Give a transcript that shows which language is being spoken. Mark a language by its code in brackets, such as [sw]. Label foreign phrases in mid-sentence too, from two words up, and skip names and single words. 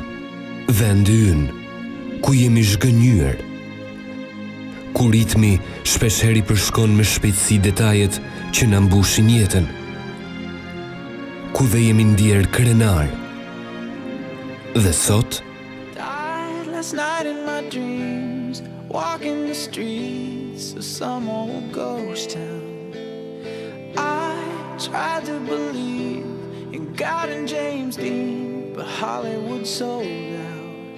[sq] Vendi ynë, ku jemi zhgënjur, ku ritmi shpeshherë i përshkon me shpejtësi detajet që na mbushin jetën, ku dhe jemi ndier krenar. Dhe sot, [en] last night in my dreams, walking the streets of some old ghost town. I tried to believe in God and James Dean, but Hollywood sold out.